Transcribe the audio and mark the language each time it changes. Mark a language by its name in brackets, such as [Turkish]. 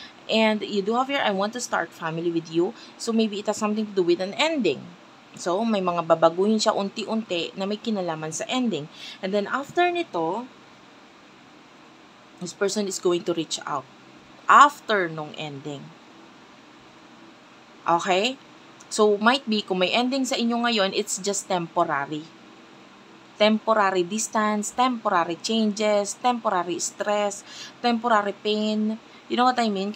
[English] And you do have here, I want to start family with you. So, maybe it has something to do with an ending. [Filipino] So, may mga babaguhin siya unti-unti na may kinalaman sa ending. [English] And then, after nito, this person is going to reach out after nung ending. Okay? So, might be, [Filipino] kung may ending sa inyo ngayon, [English] it's just temporary. Temporary distance, temporary changes, temporary stress, temporary pain. You know what I mean?